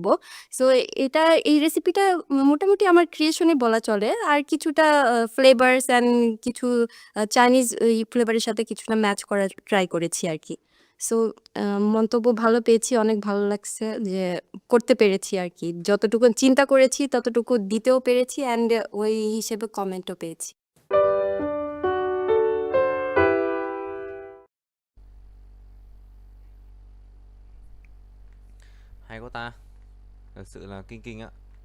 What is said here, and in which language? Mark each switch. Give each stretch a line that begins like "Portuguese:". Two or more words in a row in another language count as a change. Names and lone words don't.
Bangla: সো এই রেসিপিটা মোটামুটি আমার ক্রিয়েশনে বলা চলে, আর কিছুটা
English: flavors and
Bangla: কিছু
English: Chinese flavor
Bangla: সাথে কিছুটা ম্যাচ করার ট্রাই করেছি আর কি। সো মন্তব্য ভালো পেয়েছি, অনেক ভালো লাগছে যে করতে পেরেছি আর কি, যতটুকু চিন্তা করেছি ততটুকু দিতেও পেরেছি, অ্যান্ড ওই হিসেবে কমেন্টও পেয়েছি।
Vietnamese: Hay quá ta. Thật sự là kinh kinh ạ.